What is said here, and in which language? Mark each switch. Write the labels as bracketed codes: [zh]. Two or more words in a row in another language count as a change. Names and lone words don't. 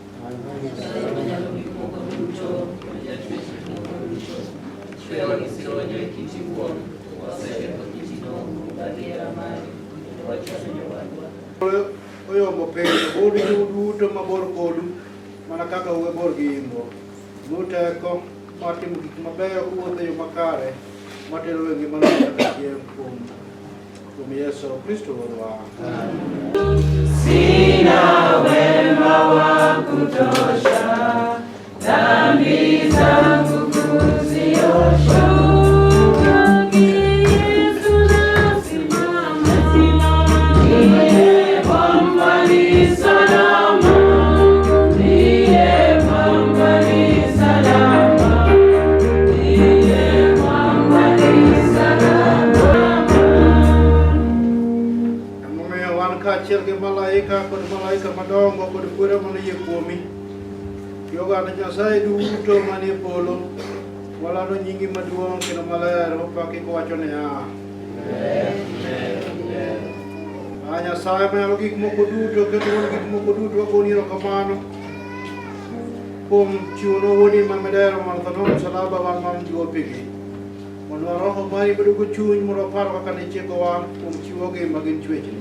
[luo] Oyombo penjo odiu duto mabor kodu mana kaka uwe bor gi imbo. Nuteko mar timo gik mabeyo kuwuotho e yo makare matero e ngima kaka chieng' kuom Yesu Kristo Ruodhwa. [sw] Sina wema wa kutosha, dhambi zangu kuziosha. Yesu nasimama, ndiye mwamba ni salama, ndiye mwamba ni salama, ndiye mwamba ni salama. [luo] Kaachiel gi malaika kod malaika madongo kod kwere manayie kuomi gi oganda Nyasaye duto manie polo, walando nyingi maduong' kendo maler wapaki kowacho niya, Nyasaye manyalo gik moko duto kendo wuon gik moko duto wagoni erokamano kuom chiwonwa wuodi ma midero mar tho nono msalaba wan man juopigi, mondo roho mari bedo go chuny mondo waparo kaka ne chiekowa kuom chiwogi ma gin chwechni.